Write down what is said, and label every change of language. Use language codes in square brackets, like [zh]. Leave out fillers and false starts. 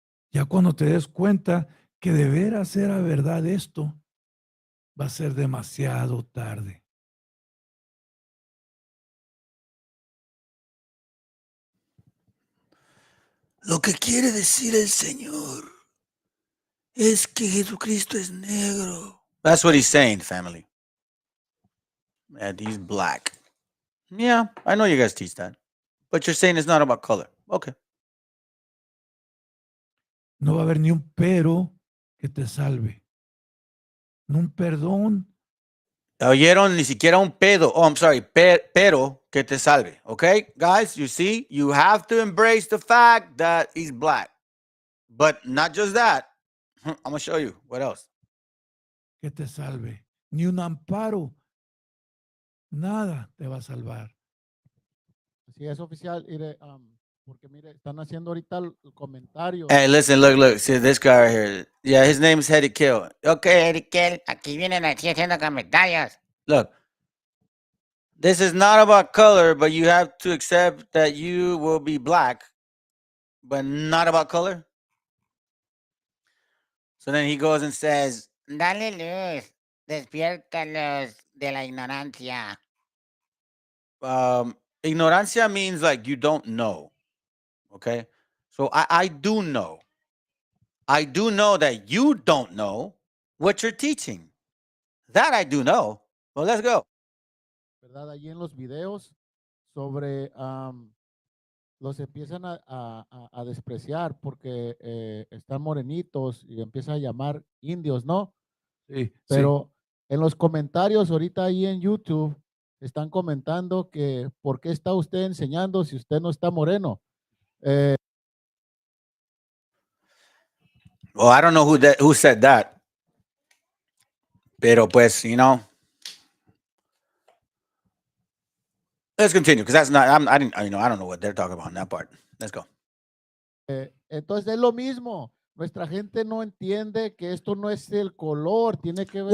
[es] Ya cuando te des cuenta que de veras era verdad esto, va a ser demasiado tarde. Lo que quiere decir el Señor es que Jesucristo es negro. [en] That's what he's saying, family. And he's black. Yeah, I know you guys teach that. But you're saying it's not about color. Okay. [es] No va a haber ni un pero que te salve. Ni un perdón. Oyeron ni siquiera un pedo. [en] Oh, I'm sorry. [es] Pero que te salve. [en] Okay, guys, you see, you have to embrace the fact that he's black. But not just that. I'm going to show you. What else? [es] Que te salve. Ni un amparo. Nada te va a salvar. Sí, es oficial. Porque mire, están haciendo ahorita el comentario. [en] Hey, listen, look. See this guy right here. Yeah, his name's Ezekiel. Okay, Ezekiel. [es] Aquí vienen aquí haciendo comentarios. [en] Look, this is not about color, but you have to accept that you will be black, but not about color. So then he goes and says, [es] Dale luz, despiértalos de la ignorancia. [en] ignorancia means like you don't know. Okay. So I do know. I do know that you don't know what you're teaching. That I do know. Well, let's go. [es] ¿Verdad? Allí en los videos sobre los empiezan a despreciar porque están morenitos y empiezan a llamar indios, ¿no? Sí, Pero en los comentarios ahorita ahí en YouTube están comentando que ¿por qué está usted enseñando si usted no está moreno? [en] Well, I don't know who said that. [es] Pero pues, [en] you know, Let's continue because that's not. I didn't. I don't know what they're talking about in that part. Let's go. [es] Entonces es lo mismo. Nuestra gente no entiende que esto no es el color, tiene que ver